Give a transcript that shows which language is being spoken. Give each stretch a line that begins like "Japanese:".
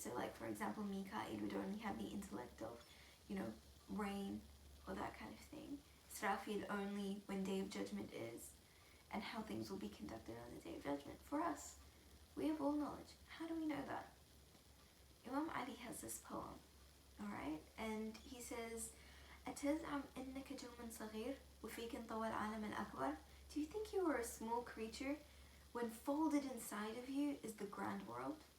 English: So like, for example, Mika'il would only have the intellect of, rain or that kind of thing. Israfil only when Day of Judgment is, and how things will be conducted on the Day of Judgment. For us, we have all knowledge. How do we know that? Imam Ali has this poem Alright? And he says,
Arabic: أتزعم إنك جرم صغير وفيك انطوى العالم الأكبر?
English: Do you think you are a small creature when folded inside of you is the grand world?